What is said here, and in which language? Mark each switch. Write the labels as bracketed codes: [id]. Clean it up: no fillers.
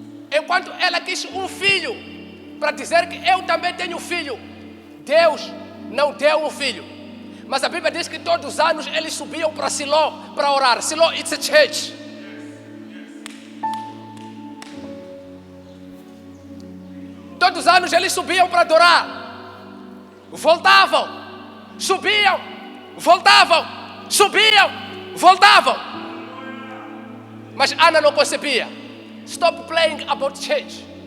[pt] Enquanto ela quis um filho para dizer que eu também tenho filho, Deus não deu um filho. Mas a Bíblia diz que todos os anos eles subiam para Siló para orar. [en] Siló, it's a church. [pt] Todos os anos eles subiam para adorar. Voltavam, subiam, voltavam, subiam, voltavam. Mas Ana não concebia. [en] Stop playing about church.